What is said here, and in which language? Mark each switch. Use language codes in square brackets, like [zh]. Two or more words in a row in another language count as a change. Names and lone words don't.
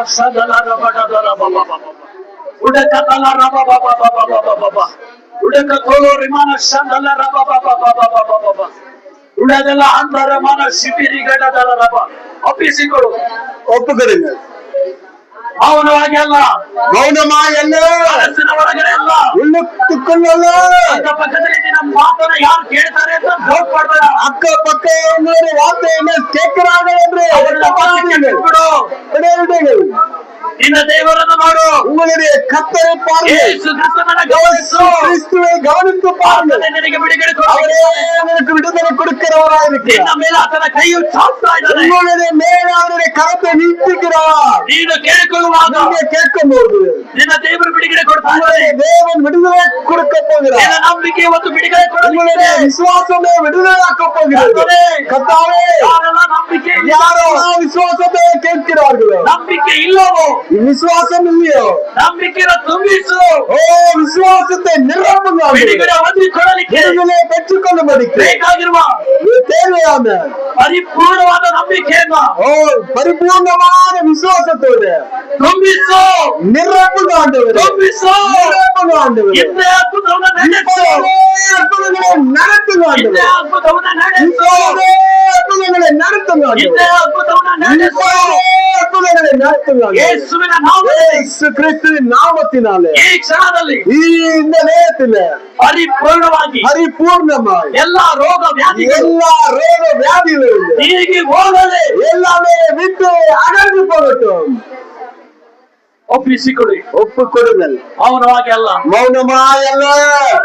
[kn] ಒಪ್ಪಿಸಿಕೊಡು. [ta] ஒப்புக்கொடுங்க. [kn] ಮೌನವಾಗಿ ಅಲ್ಲ, [ta] மௌனமாய் அல்ல, [kn] ಮನಸ್ಸಿನ ಒಳಗಡೆ ಅಲ್ಲ, [ta] உள்ளுக்குள்ளಲ್ಲ. [kn] ಅಕ್ಕಪಕ್ಕದಲ್ಲಿ ನಮ್ಮ ಮಾತನ್ನ ಯಾರು ಕೇಳ್ತಾರೆ ಅಂತ ಡೌಟ್ ಮಾಡಬೇಡ. [ta] அக்க பக்க உங்களுடைய வார்த்தையை கேட்கிறாங்க என்று [kn] ಅವರನ್ನ ಮಾತಕ್ಕೆ ಬಿಡು. [ta] விடுங்கள். [kn] ನಿನ್ನ ದೇವರನ್ನು ನೋಡು. [ta] உங்களுடைய கர்த்தரை பாருங்கள். [kn] ಯೇಸು ಕ್ರಿಸ್ತನನ್ನ ಗಮನಿಸು. [ta] கிறிஸ்துவை கவனித்து பாருங்கள். [kn] ಆತನೇ ನಿನಗೆ ಬಿಡುಗಡೆ [ta] அவரே [kn] ಕೊಡುತ್ತಾನೆ. [ta] உங்களுக்கு விடுதலை கொடுக்கிறவராயிருக்கிறார். [kn] ನಿನ್ನ ಮೇಲೆ ಆತನ ಕೈಯು ಚಾಚ್ತಾ ಇದ್ದಾನೆ. [ta] உங்களுடைய மேல அவருடைய கரத்தை நீட்டுகிறார். [kn] ನೀನು ಕೇಳಿಕೊಳ್ಳುವಾಗ [ta] நீங்க கேட்கும் போது [kn] ನಿನ್ನ ದೇವರು ಬಿಡುಗಡೆ ಕೊಡ್ತಾನೆ. [ta] உங்களுடைய தேவன் விடுதலை கொடுக்க [kn] ನಿನ್ನ [ta] போகிறார். [kn] ನಂಬಿಕೆ ಇವತ್ತು ಬಿಡುಗಡೆ [ta] உங்களுடைய [kn] ಕೊಡಲಿದೆ. [ta] விசுவாசமே விடுதலையாக்க போகிறது. கர்த்தாவே, [kn] ಯಾರೆಲ್ಲ ನಂಬಿಕೆ [ta] யாரோ விசுவாசத்தை கேட்கிறார்களோ, [kn] ನಂಬಿಕೆ ಇಲ್ಲವೋ [ta] விசுவாசம் இல்லையோ, [kn] ನಂಬಿಕೆನ ತುಂಬಿಸು. [ta] ஓ விசுவாசத்தை நிரப்புங்க. [kn] ಬಿಡುಗಡೆ ಹೊಂದಿಕೊಳ್ಳಲಿಕ್ಕೆ [ta] விடுதலை பெற்றுக் கொள்ளும்படிக்கு [kn] ಬೇಕಾಗಿರುವ [ta] தேவையான [kn] ಪರಿಪೂರ್ಣವಾದ ನಂಬಿಕೆಯನ್ನ [ta] ஓ பரிபூர்ணமான விசுவாசத்தோடு [kn] ತುಂಬಿಸು. [ta] நிரப்புங்க ஆண்டவரே. [kn] ತುಂಬಿಸು. [ta] நிரப்புங்க ஆண்டவரே. [kn] ಇಂದೇ ಅದ್ಭುತವನ್ನ ನಡೆಸು. [ta] இப்பொழுதே அற்புதங்களை நடத்துங்க [kn] ಇಂದೇ [ta] ஆண்டவரே. [kn] ಅದ್ಭುತವನ್ನ ನಡೆಸು. [ta] இப்பொழுதே அற்புதங்களை நடத்துங்க [kn] ಇಂದೇ [ta] ஆண்டவரே. [kn] ಅದ್ಭುತವನ್ನ ನಡೆಸು. [ta] இப்பொழுதே அற்புதங்களை நடத்துங்க ஆண்டவரே. [kn] ಯೇಸುವಿನ ನಾಮದಲ್ಲಿ [ta] இயேசு கிறிஸ்துவின் நாமத்தினாலே [kn] ಈ ಕ್ಷಣದಲ್ಲಿ [ta] இந்த நேரத்துல [kn] ಪರಿಪೂರ್ಣವಾಗಿ [ta] பரிபூர்ணமாய் [kn] ಎಲ್ಲಾ ರೋಗ ವ್ಯಾಧಿಗಳು [ta] எல்லா ரோக வியாதிகளிலும் [kn] ನೀಗಿ ಹೋಗದೆ [ta] எல்லாமே விட்டு அகன்று போகட்டும். [kn] ಒಪ್ಪಿಸಿಕೊಡಿ. [ta] ஒப்பு கொடுங்கள். [kn] ಮೌನವಾಗಿ ಅಲ್ಲ. [ta] மௌனமாய் அல்ல.